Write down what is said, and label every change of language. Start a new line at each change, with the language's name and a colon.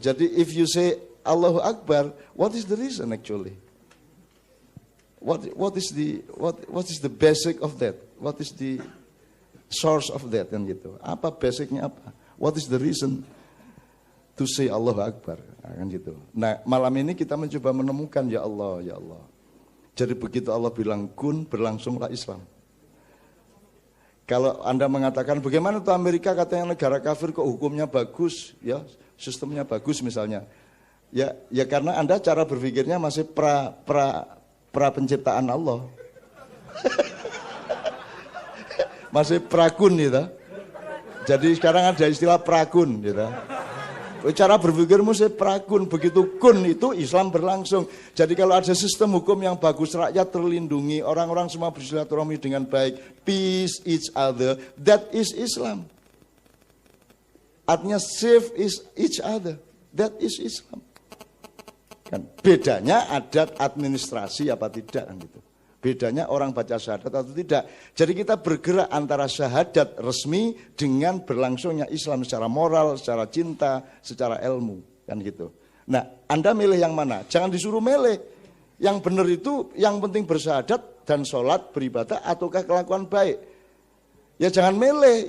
English: Jadi if you say Allahu Akbar, what is the reason actually? What is the basic of that? What is the source of that
Indonesian: kan gitu? Apa basicnya apa?
English: What is the reason to say Allahu Akbar?
Indonesian: Nah, kan gitu. Nah, malam ini kita mencoba menemukan ya Allah, ya Allah. Jadi begitu Allah bilang kun, berlangsunglah Islam. Kalau Anda mengatakan bagaimana tuh Amerika katanya negara kafir kok hukumnya bagus, ya sistemnya bagus misalnya. Ya karena Anda cara berpikirnya masih pra penciptaan Allah. Masih prakun gitu. Jadi sekarang ada istilah prakun gitu. Cara berpikirmu saya prakun, begitu kun itu Islam berlangsung. Jadi kalau ada sistem hukum yang bagus, rakyat terlindungi, orang-orang semua bersilaturahmi dengan baik,
English: peace each other, that is Islam.
Indonesian: Artinya
English: save each other, that is Islam.
Indonesian: Kan bedanya adat administrasi apa tidak kan gitu. Bedanya orang baca syahadat atau tidak. Jadi kita bergerak antara syahadat resmi dengan berlangsungnya Islam secara moral, secara cinta, secara ilmu. Kan gitu. Nah, Anda milih yang mana? Jangan disuruh milih. Yang benar itu yang penting bersyahadat dan sholat, beribadah, ataukah kelakuan baik. Ya jangan milih.